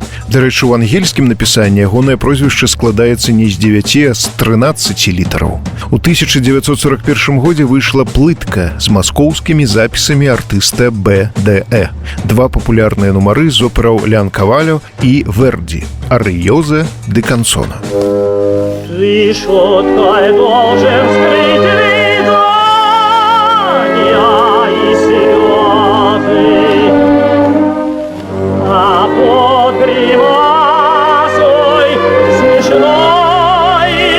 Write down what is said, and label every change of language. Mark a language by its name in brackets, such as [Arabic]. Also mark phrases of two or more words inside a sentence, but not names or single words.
[Belarusian] Дарэчы, у ангельскім напісанні ягонае прозвішча складаецца не з 9, а з 13 літараў. У 1941 годзе выйшла плытка з маскоўскімі запісамі артыста БДЭ. Два папулярныя нумары з операў Лян Кавалё і Верді «Ариоза де Кансона». [Russian] Решеткой должен скрыть рыдания и слезы, а под гримасой смешной